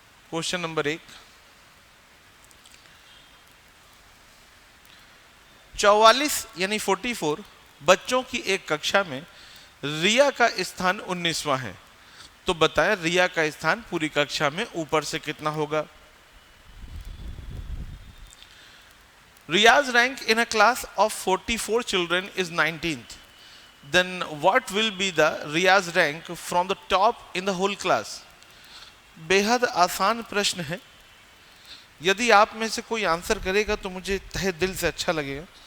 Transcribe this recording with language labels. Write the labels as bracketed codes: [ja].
[hi] Question number 1, 44 यानी 44 बच्चों की एक कक्षा में रिया का स्थान 19वां है, तो बताएं रिया का स्थान पूरी कक्षा में ऊपर से कितना होगा। [en] Riya's rank in a class of 44 children is 19th. Then what will be the Riya's rank from the top in the whole class? [hi] बेहद आसान प्रश्न है। यदि आप में से कोई आंसर करेगा तो मुझे तहे दिल से अच्छा लगेगा।